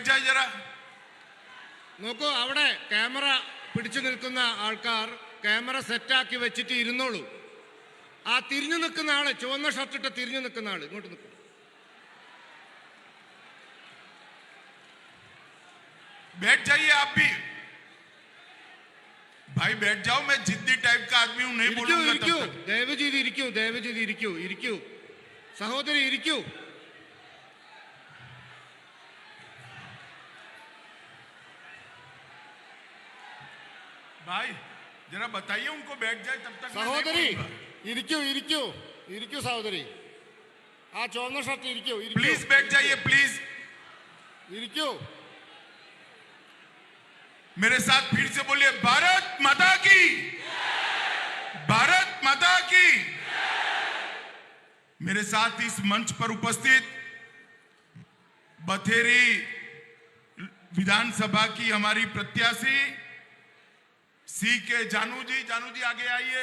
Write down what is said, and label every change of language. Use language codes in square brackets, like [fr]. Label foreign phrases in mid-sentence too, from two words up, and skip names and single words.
[hi] जरा [ml] നോക്കൂ, അവിടെ ക്യാമറ പിടിച്ചു നിൽക്കുന്ന ആൾക്കാർ ക്യാമറ സെറ്റാക്കി വെച്ചിട്ട് ഇരുന്നോളൂ. ആ തിരിഞ്ഞു നിൽക്കുന്ന ആള്, ചുവന്ന ഷർട്ടിട്ട് തിരിഞ്ഞു നിൽക്കുന്ന ആള് ഇങ്ങോട്ട് നിൽക്കും. [hi] बैठ जाइए आप भी भाई, बैठ जाओ. मैं जिद्दी टाइप का आदमी हूं, नहीं बोलूंगा तब तक. [ml] ദയവ് ചെയ്ത് ഇരിക്കൂ, ദയവ് ചെയ്ത് ഇരിക്കൂ, ഇരിക്കൂ സഹോദരി, ഇരിക്കൂ. [hi] भाई जरा बताइए उनको बैठ जाए तब तक. [ml] സഹോദരി ഇരിക്കൂ, ഇരിക്കൂ, ഇരിക്കൂ സഹോദരി. ആ ചുവന്ന ഷർട്ട് ഇരിക്കൂ, [hi] प्लीज बैठ जाइए प्लीज. [ml] ഇരിക്കൂ. [hi] मेरे साथ फिर से बोलिए, भारत माता की, भारत माता की. मेरे साथ इस मंच पर उपस्थित बथेरी विधानसभा की हमारी प्रत्याशी सी के जानू जी आगे आइए.